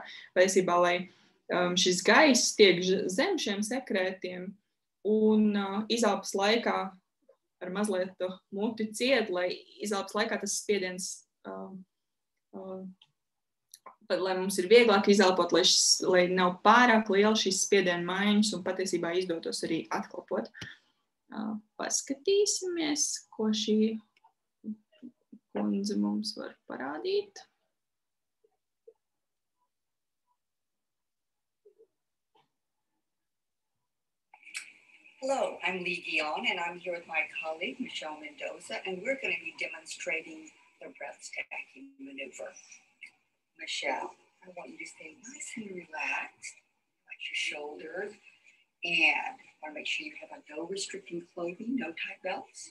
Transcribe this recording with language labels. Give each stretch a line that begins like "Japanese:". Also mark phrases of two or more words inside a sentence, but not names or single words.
Latvian: Patiesībā, lai šis gaiss tiek zem šiem sekrētiem un izelpas laikā ar mazliet muti ciet, lai izelpas laikā tas spiediens, lai mums ir vieglāk izelpot, lai nav pārāk liela šīs spiediena maiņas un patiesībā izdotos arī atklapot. Paskatīsimies, ko kundze mums var parādīt.
English: Hello, I'm Lee Guion, and I'm here with my colleague, Michelle Mendoza, and we're going to be demonstrating the breath stacking maneuver. Michelle, I want you to stay nice and relaxed, relax your shoulders, and I want to make sure you have no restricting clothing, no tight belts.